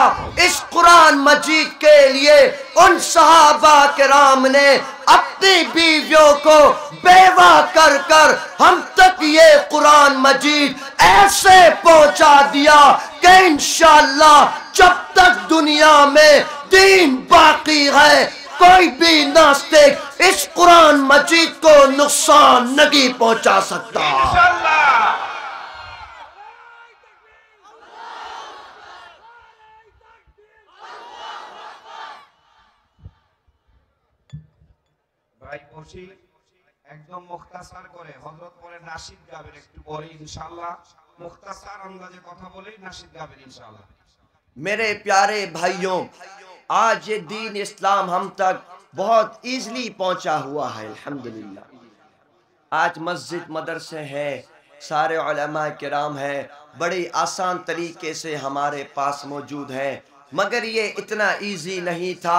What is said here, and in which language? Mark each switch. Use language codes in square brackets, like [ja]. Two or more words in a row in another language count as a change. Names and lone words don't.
[ur] اس قرآن مجید کے لیے ان صحابہ کرام نے اپنی بیویوں کو بیوہ کر کر ہم تک یہ قرآن مجید ایسے پہنچا دیا کہ انشاءاللہ جب تک دنیا میں دین باقی ہے کوئی بھی ناستک اس قرآن مجید کو نقصان نہیں پہنچا سکتا۔ انشاءاللہ۔ [bn] ভাই বসি একদম মুখতাসার করে হযরত পরে নাশিদ গাবেন একটু পরে ইনশাআল্লাহ, মুখতাসার আন্দাজে কথা বলেই নাশিদ গাবেন ইনশাআল্লাহ۔ [ur] میرے پیارے بھائیوں، آج یہ دین اسلام ہم تک بہت ایزلی پہنچا ہوا ہے الحمدللہ۔ آج مسجد مدرسے ہیں، سارے علماء کرام ہیں، بڑی آسان طریقے سے ہمارے پاس موجود ہیں، مگر یہ اتنا ایزی نہیں تھا۔